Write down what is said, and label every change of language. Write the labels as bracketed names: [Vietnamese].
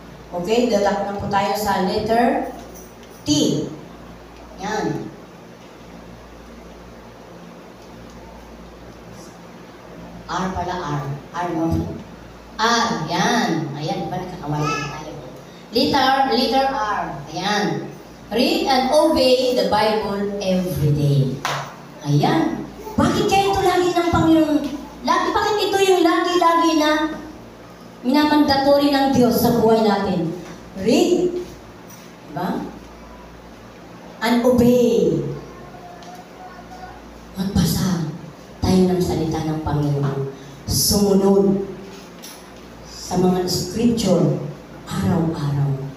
[Filipino] Okay, dalak na po tayo sa letter T. Yan. R pala, R. R, no? R, yan. Ayan, diba nagkakamali tayo? Letter R. Ayan. [English] Read and obey the Bible every day. [Filipino] Ayan. Bakit kaya ito lagi ng Panginoon? Bakit ito yung lagi-lagi na minamandatory ng Diyos sa buhay natin? Read. Diba? [English] And obey. [Filipino] Magbasa tayo ng salita ng Panginoon. Sumunod sa mga scripture araw-araw.